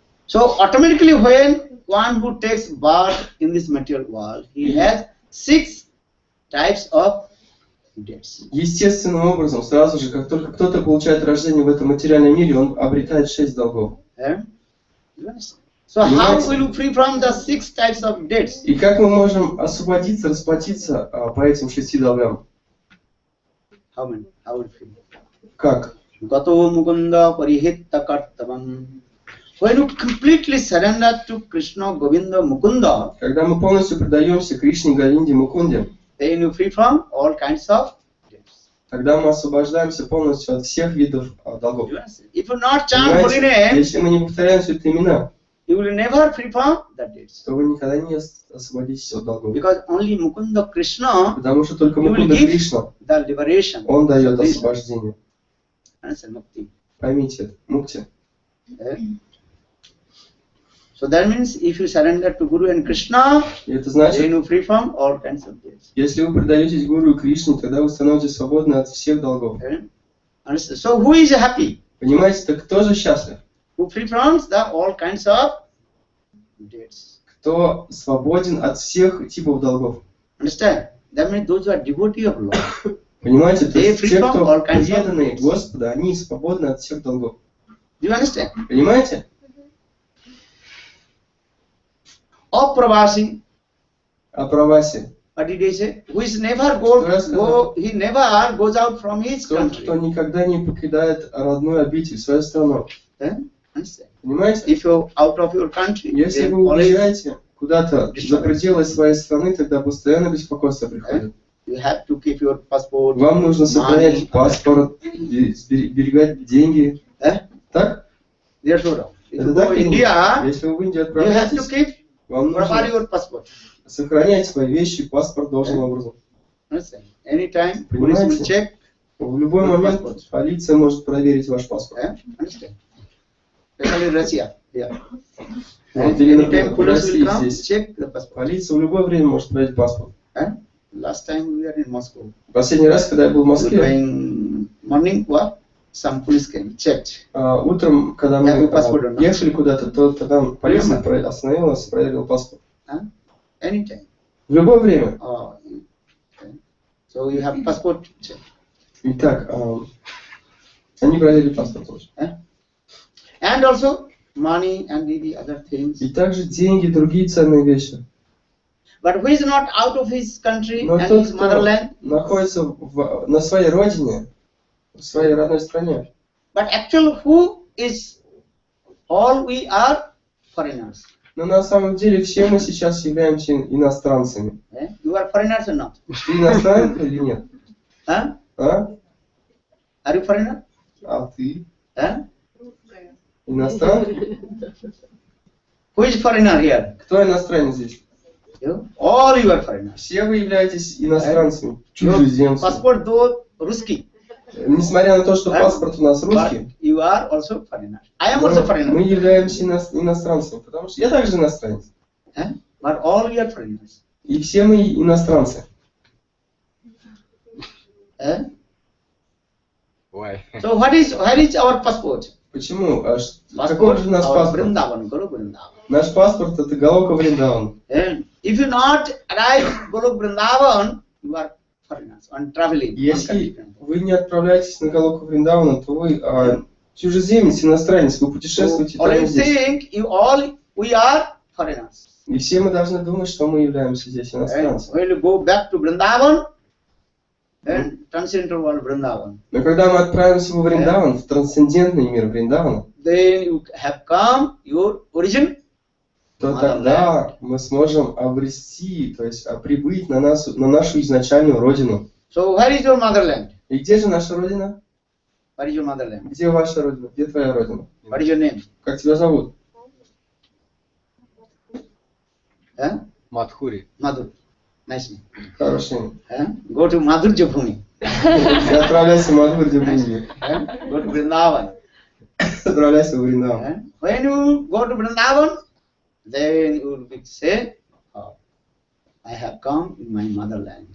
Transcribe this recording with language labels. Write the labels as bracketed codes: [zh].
[en] So automatically when one who takes birth in this material world, he has 6 types of dates. [ru] Естественным образом, сразу же, как только кто-то получает рождение в этом материальном мире, он обретает 6 долгов. [en] So how will you free from the 6 types of dates? [ru] И как мы можем освободиться, расплатиться по этим 6 долгам? [en] How many? How will free? [ru] Как? [sa] Gato mukunda parihitta kartavam. [en] When you completely surrender to Krishna, Govinda, Mukunda, [ru] когда мы полностью предаемся Кришне, Говинде, Мукунде, [en] then you free from all kinds of debts. [ru] тогда мы освобождаемся полностью от всех видов долгов. [en] If you not chant holy name, [ru] если мы не повторяем святые имена, [en] you will never free from the debts. [ru] то вы никогда не освободитесь от долгов. [en] Because only Mukunda Krishna, [ru] Потому что только Мукунда Кришна, [en] the liberation. [ru] он дает освобождение. [sa] Mukti. [ru] Поймите это, мукти. [en] So that means if you surrender to Guru and Krishna, [ru] это значит, [en] then you free from all kinds of debts. [ru] Если вы предаетесь Гуру и Кришне, тогда вы становитесь свободны от всех долгов. [en] So who is happy? [ru] Понимаете, так кто же счастлив? [en] Who free from all kinds of debts? [ru] Кто свободен от всех типов долгов? [en] Understand? That means those who are devotee of Lord. [ru] Понимаете, то есть те, кто преданные Господа, они свободны от всех долгов. [en] Do you understand? [ru] Понимаете? [sa] Apravasi. Apravasi. [en] What did he say? Who is never he never goes out from his country. [ru] Кто никогда не покидает родную обитель, свою страну. Понимаете? [en] If you're out of your country, [ru] если вы уезжаете куда-то за пределы своей страны, тогда постоянно беспокойство приходит. [en] You have to keep your passport. [ru] Вам нужно сохранять паспорт, берегать деньги. Так? Это так [en] India, [ru] если вы в Индию отправляетесь, вам нужно сохранять свои вещи, паспорт должным образом. [en] Anytime, [ru] понимаете? В любой момент полиция может проверить ваш паспорт. Россия. Вот, или, например, в России здесь полиция в любое время может проверить паспорт. [en] Last time we were in Moscow. [ru] Последний раз, когда я был в Москве, [en] morning walk, some police came, checked. [ru] Утром, когда мы ехали куда-то, то там полиция остановилась, проверила паспорт. [en] Anytime. [ru] В любое время. [en] So you have passport check. [ru] Итак, они проверили паспорт тоже. [en] And also money and the other things. [ru] И также деньги, другие ценные вещи. [en] But who is not out of his country [ru] Но [en] and [ru] тот, [en] his motherland? [ru] Находится на своей родине, в своей родной стране. [en] But actually, who is all we are foreigners? [ru] Но на самом деле все мы сейчас являемся иностранцами. [en] You are foreigners or not? [ru] Ты иностранец или нет? А? А? [en] Are you foreigner? [ru] А ты? Иностранец? [en] Who is foreigner here? [ru] Кто иностранец здесь? [en] You? All you are foreigners. [ru] Все вы являетесь иностранцами, чужеземцами. Паспорт до русский. Несмотря на то, что паспорт у нас русский, [en] you are also foreigner. I am also foreigner. [ru] Мы являемся иностранцами, потому что я также иностранец. But all you are foreigners. И все мы иностранцы. [en] Why? So where is our passport? [ru] Почему? Какой же наш паспорт? Наш паспорт это Галока Вриндаван. [en] If you not arrive Golok Vrindavan, you are foreigners on traveling. [ru] Если вы не отправляетесь на Галоку Вриндавана, то вы чужеземец, иностранец, вы путешествуете там здесь. [en] We are foreigners. [ru] И все мы должны думать, что мы являемся здесь иностранцами. [en] When you go back to Vrindavan, and transcendental world Vrindavan. [ru] Но когда мы отправимся во Вриндаван, в трансцендентный мир Вриндавана, [en] then you have come your origin, [ru] то тогда мы сможем обрести, то есть прибыть на нашу изначальную родину. [en] So where is your motherland? [ru] И где же наша родина? [en] Where is your motherland? [ru] Где ваша родина? Где твоя родина? [en] What is your name? [ru] Как тебя зовут? Мадхури. [en] Madhur. Nice name. [ru] Хорошее имя. [en] Go to Madhurya Bhumi. [ru] Отправляйся в Мадхурья Бхуми. [en] Go to Vrindavan. [ru] Отправляйся в Вриндаван. [en] When you go to Vrindavan, then you will say, I have come in my motherland.